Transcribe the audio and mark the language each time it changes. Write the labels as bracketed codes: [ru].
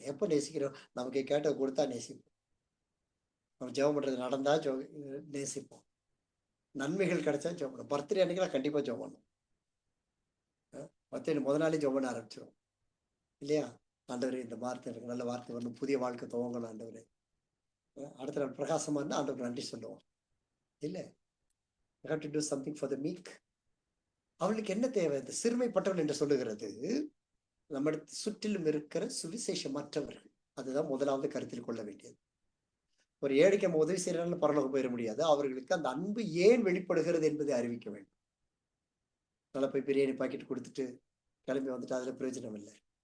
[ta] எப்ப நேசிக்கிறோம்? நமக்கு கேட்ட கொடுத்தா நேசிப்போம். நம்ம ஜெபம் பண்றது நடந்தா நேசிப்போம். நன்மைகள் கிடைச்சா ஜெபம் பண்ணும். பர்த்டே அன்னைக்கு கண்டிப்பா ஜெபம் பண்ணும். பர்த்டே முதல் நாளே ஜெபம் பண்ண ஆரம்பிச்சிடும் இல்லையா? ஆண்டவரே, இந்த வார்த்தை எனக்கு நல்ல வார்த்தை வரணும், புதிய வாழ்க்கை துவங்கணும் ஆண்டவரே. அடுத்த நாள் பிரகாசமா இருந்தா ஆண்டவர் நன்றி சொல்லுவோம். இல்ல, [en] you have to do something for the meek. [ta] அவளுக்கு என்ன தேவை? இந்த சிறுமைப்பட்டவள் என்று சொல்லுகிறது நம்ம சுற்றிலும் இருக்கிற சுவிசேஷமற்றவர்கள். அதுதான் முதலாவது கருத்தில் கொள்ள வேண்டியது. ஒரு ஏழைக்கு நம்ம உதவி செய்யறாங்க, பரலோகம் போயிட முடியாது. அவர்களுக்கு அந்த அன்பு ஏன் வெளிப்படுகிறது என்பதை அறிவிக்க வேண்டும். நல்லா போய் பிரியாணி பாக்கெட் கொடுத்துட்டு கிளம்பி வந்துட்டு அதுல பிரயோஜனம் இல்லை.